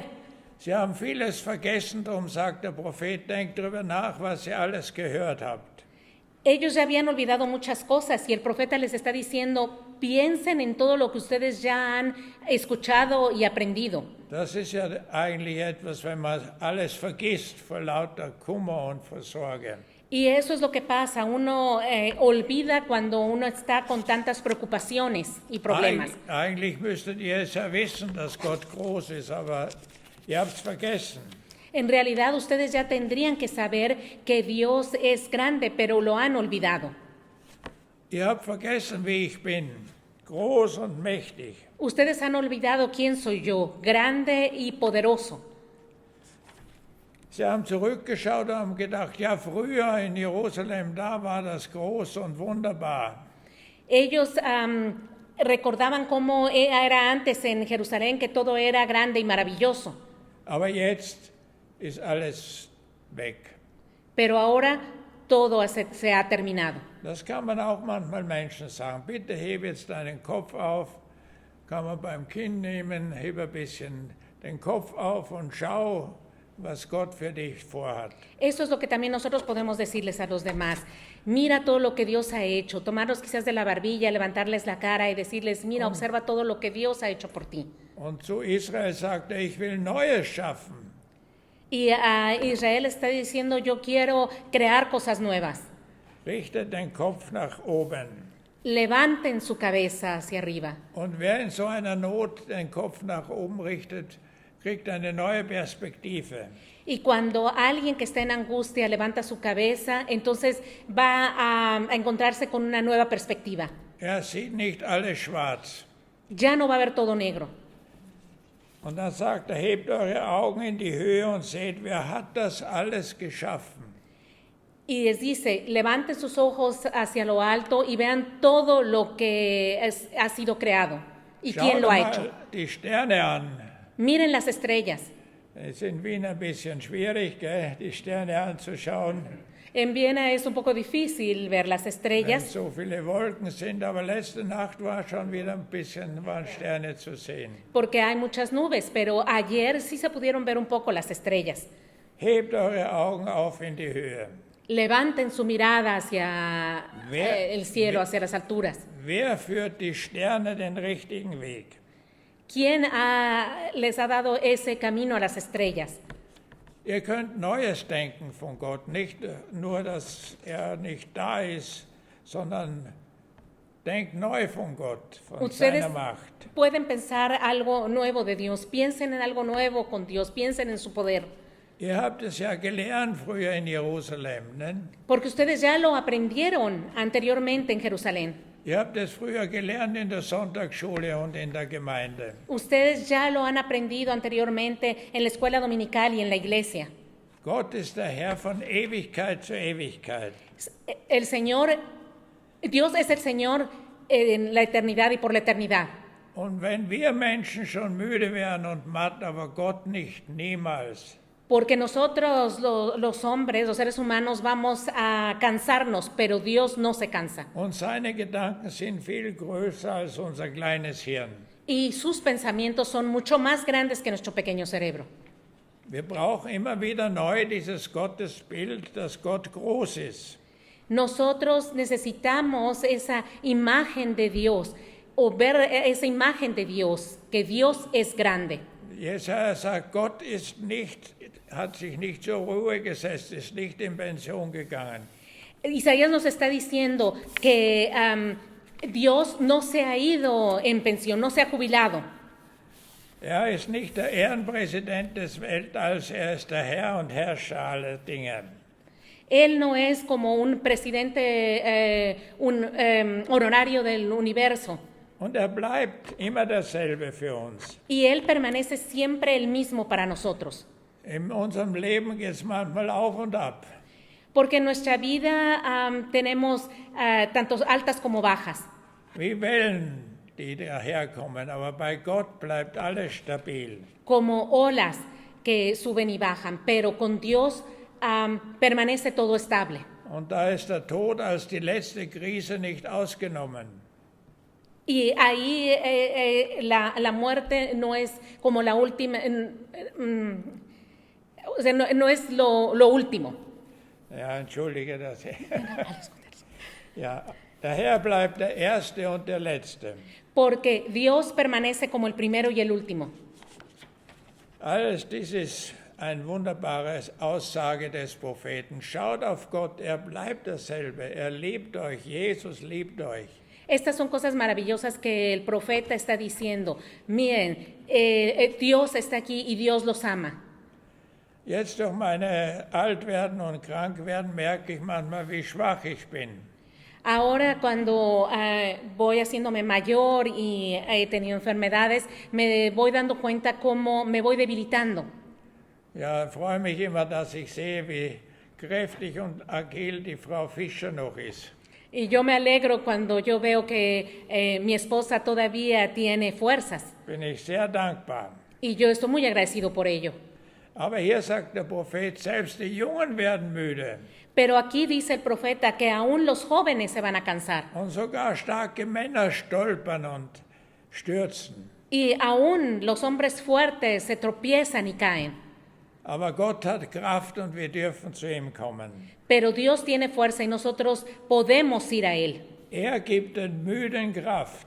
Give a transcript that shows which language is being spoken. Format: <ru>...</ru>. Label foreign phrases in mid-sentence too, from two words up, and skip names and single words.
<de>Sie haben vieles vergessen, darum sagt der Prophet, denkt darüber nach, was ihr alles gehört habt.</de> <es>Ellos ya habían olvidado muchas cosas y el profeta les está diciendo, piensen en todo lo que ustedes ya han escuchado y aprendido.</es> <de>Das ist ja eigentlich etwas, wenn man alles vergisst vor lauter Kummer und vor Sorge.</de> <es>Y eso es lo que pasa, uno olvida cuando uno está con tantas preocupaciones y problemas.</es> <de>Eigentlich müsstet ihr es ja wissen, dass Gott groß ist, aber ihr habt es vergessen.</de> <es>En realidad ustedes ya tendrían que saber que Dios es grande, pero lo han olvidado.</es> <de>Ihr habt vergessen, wie ich bin, groß und mächtig.</de> <es>Ustedes han olvidado quién soy yo, grande y poderoso.</es> <de>Sie haben zurückgeschaut und haben gedacht, ja, früher in Jerusalem, da war das groß und wunderbar.</de> <es>Ellos recordaban cómo era antes en Jerusalén, que todo era grande y maravilloso.</es> <de>Aber jetzt ist alles weg.</de> <es>Pero ahora todo se ha terminado.</es> <de>Das kann man auch manchmal Menschen sagen. Bitte heb jetzt deinen Kopf auf. Kann man beim Kind nehmen, heb ein bisschen den Kopf auf und schau, was Gott für dich vorhat.</de> <es>Eso es lo que también nosotros podemos decirles a los demás. Mira todo lo que Dios ha hecho. Tomarlos quizás de la barbilla, levantarles la cara y decirles, mira, observa todo lo que Dios ha hecho por ti.</es> <de>Und zu Israel sagt er, ich will Neues schaffen.</de> <es>Y a Israel está diciendo, yo quiero crear cosas nuevas.</es> <de>Richtet den Kopf nach oben.</de> <es>Levanten su cabeza hacia arriba.</es> <de>Und wer in so einer Not den Kopf nach oben richtet, kriegt eine neue Perspektive.</de> <es>Y cuando alguien que está en angustia levanta su cabeza, entonces va a encontrarse con una nueva perspectiva.</es> <de>Er sieht nicht alles schwarz.</de> <es>Ya no va a ver todo negro.</es> <de>Und dann sagt er, hebt eure Augen in die Höhe und seht, wer hat das alles geschaffen.</de> <es>Y les dice, levanten sus ojos hacia lo alto y vean todo lo que ha sido creado. ¿Y quién lo ha hecho?</es> <de>Die Sterne an.</de> <es>Miren las estrellas.</es> <de>Es ist in Wien ein bisschen schwierig, gell, die Sterne anzuschauen,</de> <es>En Viena es un poco difícil ver las</es> <de>wenn</de> <es>estrellas</es> <de>so viele Wolken sind, aber letzte Nacht war schon wieder ein bisschen, waren Sterne zu sehen.</de> <es>porque hay muchas nubes, pero ayer sí se pudieron ver un poco las estrellas.</es> <de>Hebt eure Augen auf in die Höhe.</de> <es>Levanten su mirada hacia el cielo, hacia las alturas.</es> <de>Wer führt die Sterne den richtigen Weg?</de> <es>¿Quién les ha dado ese camino a las estrellas?</es> <de>Ihr könnt Neues denken von Gott, nicht nur, dass er nicht da ist, sondern denkt neu von Gott, von</de> <es>Ustedes</es> <de>seiner Macht.</de> <es>pueden pensar algo nuevo de Dios, piensen en algo nuevo con Dios, piensen en su poder.</es> <de>Ihr habt es ja gelernt früher in Jerusalem, ne?</de> <es>Porque ustedes ya lo aprendieron anteriormente en Jerusalén.</es> <de>Ihr habt es früher gelernt in der Sonntagsschule und in der Gemeinde.</de> <es>Ustedes ya lo han aprendido anteriormente en la escuela dominical y en la iglesia.</es> <de>Gott ist der Herr von Ewigkeit zu Ewigkeit.</de> <es>El Señor, Dios es el Señor en la eternidad y por la eternidad.</es> <de>Und wenn wir Menschen schon müde werden und matt, aber Gott nicht, niemals.</de> <es>Porque nosotros, los hombres, los seres humanos, vamos a cansarnos, pero Dios no se cansa.</es> <de>Und seine Gedanken sind viel größer als unser kleines Hirn.</de> <es>Y sus pensamientos son mucho más grandes que nuestro pequeño cerebro.</es> <de>Wir brauchen immer wieder neu dieses Gottesbild, dass Gott groß ist.</de> <es>Nosotros necesitamos esa imagen de Dios, o ver esa imagen de Dios, que Dios es grande.</es> <de>Jesaja sagt, Gott hat sich nicht zur Ruhe gesetzt, ist nicht in Pension gegangen.</de> <es>Isaías nos está diciendo que Dios no se ha ido en pensión, no se ha jubilado.</es> <de>Er ist nicht der Ehrenpräsident des Weltalls, er ist der Herr und Herrscher aller Dinge.</de> <es>Él no es como un presidente, honorario del universo.</es> <de>Und er bleibt immer derselbe für uns.</de> <es>Y Él permanece siempre el mismo para nosotros.</es> <de>In unserem Leben geht es manchmal auf und ab.</de> <es>Porque en nuestra vida tenemos tanto altas como bajas.</es> <de>Wie Wellen, die daherkommen, aber bei Gott bleibt alles stabil.</de> <es>Como olas que suben y bajan, pero con Dios permanece todo estable.</es> <de>Und da ist der Tod als die letzte Krise nicht ausgenommen.</de> <es>Y ahí la muerte no es como la última, o sea, no es lo último.</es> <de>Ja, entschuldige das. Ja, der Herr bleibt der Erste und der Letzte.</de> <es>Porque Dios permanece como el primero y el último.</es> <de>Alles dies ist eine wunderbare Aussage des Propheten. Schaut auf Gott, er bleibt dasselbe. Er liebt euch, Jesus liebt euch.</de> <es>Estas son cosas maravillosas que el profeta está diciendo. Miren, Dios está aquí y Dios los ama.</es> <de>Jetzt durch meine Altwerden und Krankwerden merke ich manchmal, wie schwach ich bin.</de> <es>Ahora cuando voy haciéndome mayor y he tenido enfermedades, me voy dando cuenta cómo me voy debilitando.</es> <de>Ja, freue mich immer, dass ich sehe, wie kräftig und agil die Frau Fischer noch ist.</de> <es>Y yo me alegro cuando yo veo que mi esposa todavía tiene fuerzas.</es> <de>Bin ich sehr dankbar.</de> <es>Y yo estoy muy agradecido por ello.</es> <de>Aber hier sagt der Prophet, selbst die Jungen werden müde.</de> <es>Pero aquí dice el profeta que aún los jóvenes se van a cansar.</es> <de>Und sogar starke Männer stolpern und stürzen.</de> <es>Y aún los hombres fuertes se tropiezan y caen.</es> <de>Aber Gott hat Kraft und wir dürfen zu ihm kommen.</de> <es>Pero Dios tiene fuerza y nosotros podemos ir a Él.</es> <de>Er gibt den Müden Kraft</de>